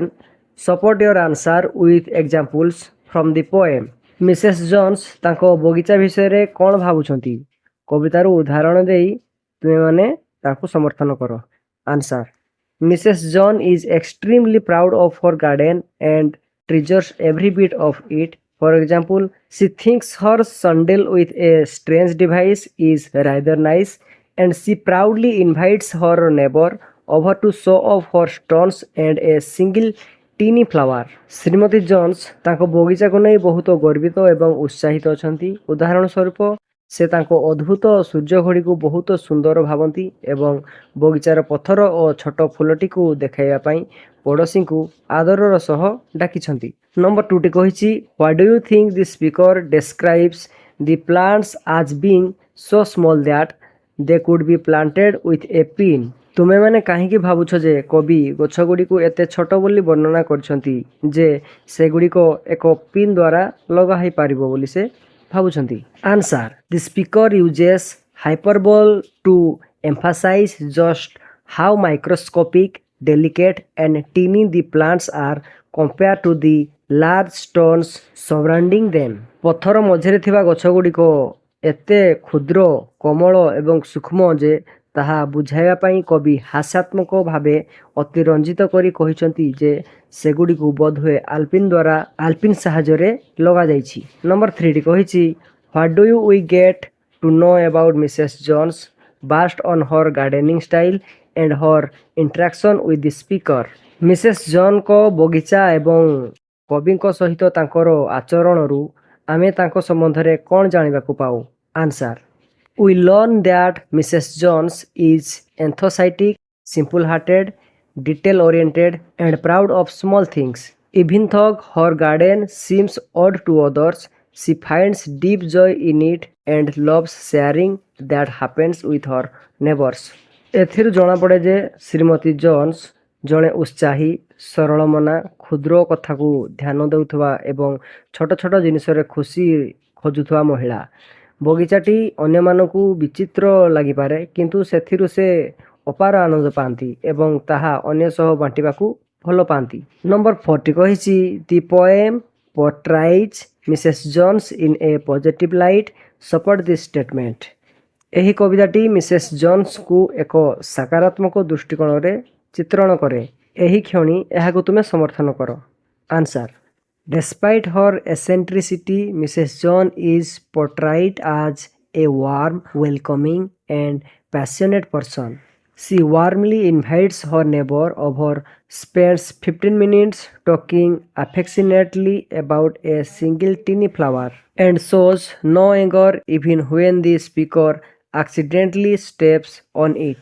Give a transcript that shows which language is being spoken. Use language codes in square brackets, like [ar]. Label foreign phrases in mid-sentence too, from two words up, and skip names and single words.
[en] Support your answer with examples from the poem. [or] ମିସେସ୍ ଜନ୍ସ ତାଙ୍କ ବଗିଚା ବିଷୟରେ କ'ଣ ଭାବୁଛନ୍ତି? କବିତାରୁ ଉଦାହରଣ ଦେଇ ତୁମେମାନେ ତାଙ୍କୁ ସମର୍ଥନ କର। [en] Answer Mrs. John is extremely proud of her garden and treasures every bit of it. For example, she thinks her sandal with a strange device is rather nice and she proudly invites her neighbor over to show off her stones and a single teeny flower. [or] ଶ୍ରୀମତୀ ଜନ୍ସ ତାଙ୍କ ବଗିଚାକୁ ନେଇ ବହୁତ ଗର୍ବିତ ଏବଂ ଉତ୍ସାହିତ ଅଛନ୍ତି। ଉଦାହରଣ ସ୍ୱରୂପ ସେ ତାଙ୍କ ଅଦ୍ଭୁତ ସୂର୍ଯ୍ୟଘଡ଼ିକୁ ବହୁତ ସୁନ୍ଦର ଭାବନ୍ତି ଏବଂ ବଗିଚାର ପଥର ଓ ଛୋଟ ଫୁଲଟିକୁ ଦେଖାଇବା ପାଇଁ ପଡ଼ୋଶୀଙ୍କୁ ଆଦରର ସହ ଡାକିଛନ୍ତି। ନମ୍ବର 2ଟି କହିଛି [en] What do you think the speaker describes the plants as being so small that they could be planted with a pin. [or] ତୁମେମାନେ କାହିଁକି ଭାବୁଛ ଯେ କବି ଗଛଗୁଡ଼ିକୁ ଏତେ ଛୋଟ ବୋଲି ବର୍ଣ୍ଣନା କରିଛନ୍ତି ଯେ ସେଗୁଡ଼ିକ ଏକ ପିନ୍ ଦ୍ୱାରା ଲଗା ହୋଇପାରିବ ବୋଲି ସେ ଭାବୁଛନ୍ତି। [en] Answer the speaker uses hyperbole to emphasize just how microscopic, delicate and teeny the plants are compared to the large stones surrounding them. [or] ପଥର ମଝିରେ ଥିବା ଗଛଗୁଡ଼ିକ ଏତେ କ୍ଷୁଦ୍ର, କୋମଳ ଏବଂ ସୂକ୍ଷ୍ମ ଯେ ତାହା ବୁଝାଇବା ପାଇଁ କବି ହାସ୍ୟାତ୍ମକ ଭାବେ ଅତି ରଞ୍ଜିତ କରି କହିଛନ୍ତି ଯେ ସେଗୁଡ଼ିକୁ ବୋଧହୁଏ ଆଲପିନ୍ ସାହାଯ୍ୟରେ ଲଗାଯାଇଛି। ନମ୍ବର 3ଟି କହିଛି [en] What do you we get to know about Mrs. Jones based on her gardening style and her interaction with the speaker। [or] ମିସେସ୍ ଜନ୍ଙ୍କ ବଗିଚା ଏବଂ କବିଙ୍କ ସହିତ ତାଙ୍କର ଆଚରଣରୁ ଆମେ ତାଙ୍କ ସମ୍ବନ୍ଧରେ କ'ଣ ଜାଣିବାକୁ ପାଉ? [en] ଆନ୍ସର we learn that Mrs. Jones is enthusiastic, simple-hearted, detail-oriented and proud of small things. Even though her garden seems odd to others, she finds deep joy in it and loves sharing that happens with her neighbors। [or] ଏଥିରୁ ଜଣାପଡ଼େ ଯେ ଶ୍ରୀମତୀ ଜନ୍ସ ଜଣେ ଉତ୍ସାହୀ, ସରଳ ମନା, କ୍ଷୁଦ୍ର କଥାକୁ ଧ୍ୟାନ ଦେଉଥିବା ଏବଂ ଛୋଟ ଛୋଟ ଜିନିଷରେ ଖୁସି ଖୋଜୁଥିବା ମହିଳା। ବଗିଚାଟି ଅନ୍ୟମାନଙ୍କୁ ବିଚିତ୍ର ଲାଗିପାରେ କିନ୍ତୁ ସେଥିରୁ ସେ ଅପାର ଆନନ୍ଦ ପାଆନ୍ତି ଏବଂ ତାହା ଅନ୍ୟ ସହ ବାଣ୍ଟିବାକୁ ଭଲ ପାଆନ୍ତି। ନମ୍ବର 4ଟି କହିଛି [en] The poem portrays Mrs. Jones in a positive light support this statement. [or] ଏହି କବିତାଟି ମିସେସ୍ ଜନ୍ସଙ୍କୁ ଏକ ସକାରାତ୍ମକ ଦୃଷ୍ଟିକୋଣରେ ଚିତ୍ରଣ କରେ। ଏହି କ୍ଷଣି ଏହାକୁ ତୁମେ ସମର୍ଥନ କର। [en] Answer Despite her eccentricity, Mrs. John is portrayed as a warm, welcoming and passionate person. She warmly invites her neighbor over, spends 15 minutes talking affectionately about a single teeny flower, and shows no anger even when the speaker accidentally steps on it।